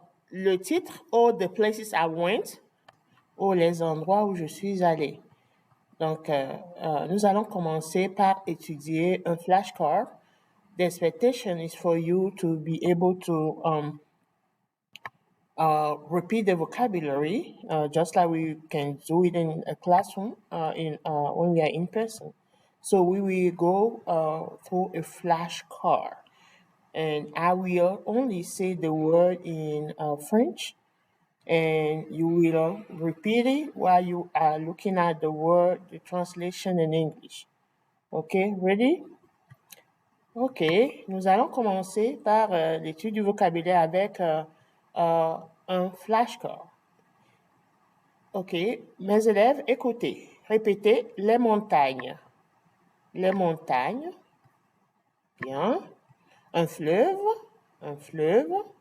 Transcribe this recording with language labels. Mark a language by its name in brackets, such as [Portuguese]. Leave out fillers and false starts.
[French] Le titre, [English] All the places I went, [French] ou les endroits où je suis allé. Donc, nous allons commencer par étudier un flashcard. [English] The expectation is for you to be able to repeat the vocabulary, just like we can do it in a classroom when we are in person. So we will go through a flashcard, and I will only say the word in French, and you will repeat it while you are looking at the word, the translation in English. Okay, ready? [French] Ok, nous allons commencer par l'étude du vocabulaire avec un flashcard. Ok, mes élèves, écoutez, répétez les montagnes. Les montagnes. Bien. Un fleuve. Un fleuve.